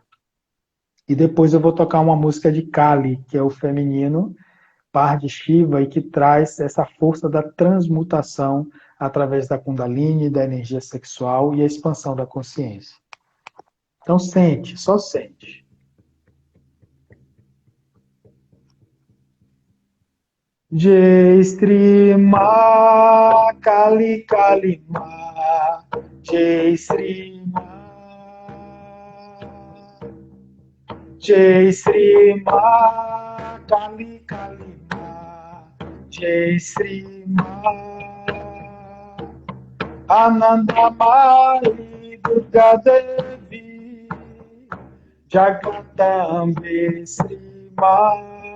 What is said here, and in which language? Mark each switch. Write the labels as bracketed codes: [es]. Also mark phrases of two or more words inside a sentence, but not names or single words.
[pt] E depois eu vou tocar uma música de Kali, que é o feminino, par de Shiva, e que traz essa força da transmutação através da Kundalini, da energia sexual e a expansão da consciência. Então sente, só sente. [sa] Jai Sri Ma Kali Kali Ma, Jai Sri Ma, Jai Sri Ma Kali Kali Ma, Jai Sri Ma, Anandamai Durga Devi, Jagatambe Sri Ma,